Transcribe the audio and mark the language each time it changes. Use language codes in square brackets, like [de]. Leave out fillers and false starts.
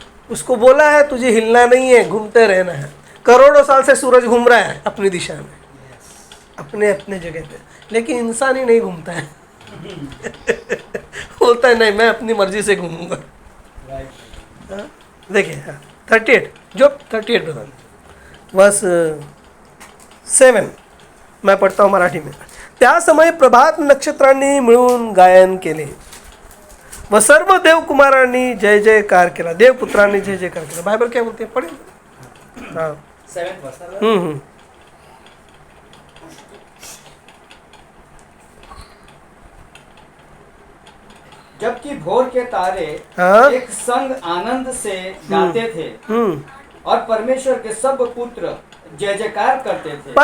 [hi] उसको बोला है तुझे हिलना नहीं है, घूमते रहना है। करोड़ों साल से सूरज घूम रहा है अपनी दिशा में, अपने अपने जगह पे, लेकिन इंसान ही नहीं घूमता है। बोलता है नहीं मैं अपनी मर्जी से घूमूंगा। [en] Right. [hi] देखिए 38 जॉब 38 ब्रदर, वर्स 7 मैं पढ़ता हूँ मराठी में. [mr] त्या समय प्रभात नक्षत्रांनी मिळून गायन केले व सर्व देवकुमारांनी जय जयकार केला, देवपुत्रांनी जय जयकार केला. [hi] बायबल क्या बोलते हैं, पढ़े. हाँ. [en] 7th verse. [hi] जबकि भोर के तारे हाँ. एक संग आनंद से गाते थे और परमेश्वर के सब पुत्र जय जयकार करते थे.